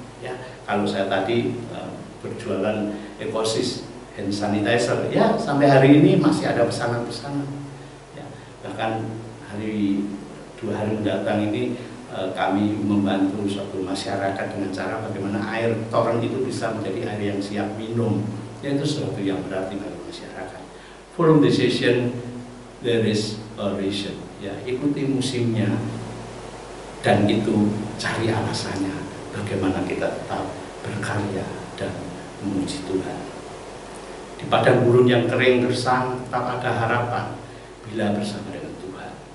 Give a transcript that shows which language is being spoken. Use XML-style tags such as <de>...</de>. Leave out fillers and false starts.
<id>Ya, kalau saya tadi berjualan ekosis hand sanitizer, ya sampai hari ini masih ada pesanan-pesanan. Ya, bahkan 2 hari mendatang ini kami membantu suatu masyarakat dengan cara bagaimana air toren itu bisa menjadi air yang siap minum. Ya, itu sesuatu yang berarti bagi masyarakat.</id> <en>Follow the season, there is a reason.</en> <id>Ya, ikuti musimnya, dan itu cari alasannya bagaimana kita tetap berkarya dan memuji Tuhan. Di padang gurun yang kering gersang tetap ada harapan bila bersama dengan Tuhan.</id>